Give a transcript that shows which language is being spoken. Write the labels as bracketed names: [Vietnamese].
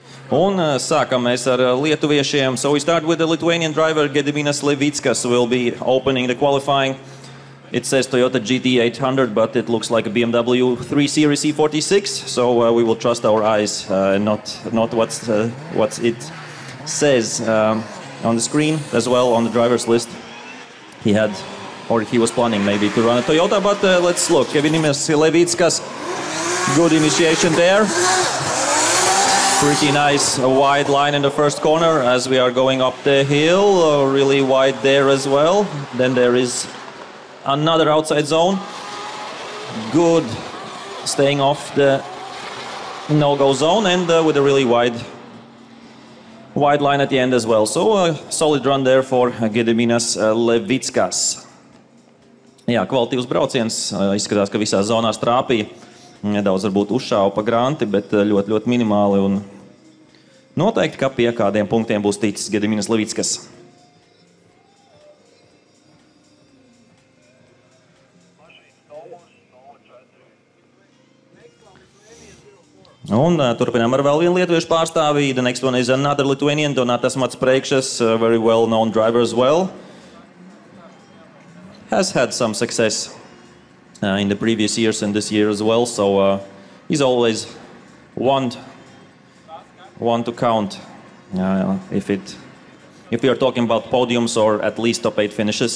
[Latvian] Un sākam mēs ar lietuviešiem. [English] So we start with the Lithuanian driver Gediminas Levickas will be opening the qualifying. It says Toyota GT800, but it looks like a BMW 3 Series E46. So we will trust our eyes, not what it says on the screen as well on the driver's list. He was planning maybe to run a Toyota, but let's look. Gediminas Levickas, good initiation there. Pretty nice wide line in the first corner as we are going up the hill. Really wide there as well. Then there is another outside zone. Good staying off the no-go zone and with a really wide line at the end as well. So a solid run there for Gediminas Levickas. [Latvian] Jā, kvalitīvs brauciens. Izskatās, ka visās zonās trāpīja. Nedaudz varbūt uzšāva pa granti, bet ļoti minimāli. Un noteikti, ka pie kādiem punktiem būs ticis Gediminas Levickas. Un turpinām ar vēl vienu lietuviešu pārstāvī. [English] The next one is another Lithuanian, Donatas Matspreikšas, very well-known driver as well. Has had some success in the previous years and this year as well, so he's always one to count if we are talking about podiums or at least top 8 finishes.